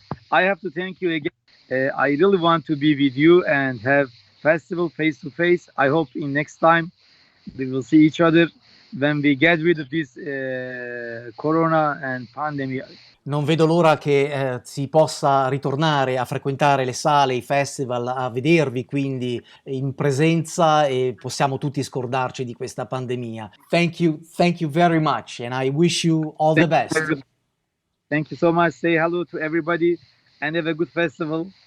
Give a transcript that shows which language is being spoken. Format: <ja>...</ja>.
<en>I have to thank you again. I really want to be with you and have festival face to face. I hope in next time we will see each other when we get rid of this corona and pandemic.</en> <it>Non vedo l'ora che si possa ritornare a frequentare le sale, i festival, a vedervi quindi in presenza e possiamo tutti scordarci di questa pandemia.</it> <en>Thank you very much and I wish you all the best. Thank you so much. Say hello to everybody and have a good festival.</en>